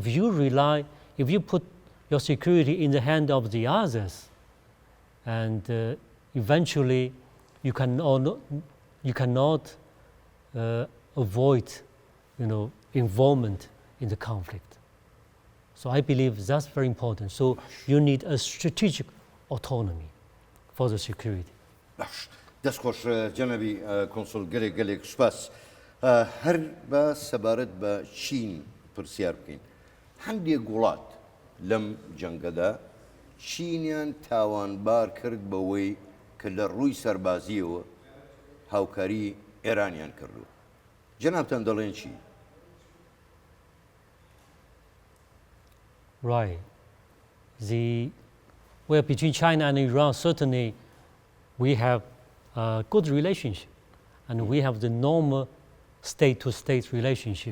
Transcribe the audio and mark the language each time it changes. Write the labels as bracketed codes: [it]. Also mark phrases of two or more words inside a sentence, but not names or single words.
[en] And if you put your security in the hand of the others, and eventually you cannot avoid, involvement in the conflict. So I believe that's very important. So you need a strategic autonomy for the security. [ckb] باش دەستخۆش جەنەبی کۆنسڵ گەلێک سوپاس هەر بە سەبارەت بە چین پرسیار بکەین هەندێک وڵات لەم جەنگەدا چینیان تاوانبار کرد بەوەی کە لە ڕووی سەربازیەوە هاوکاری ئێرانیان کردو جەنابتان دەڵێن چی؟ [en] Right. Well, between China and Iran, certainly we have a good relationship, and we have the normal state-to-state relationship.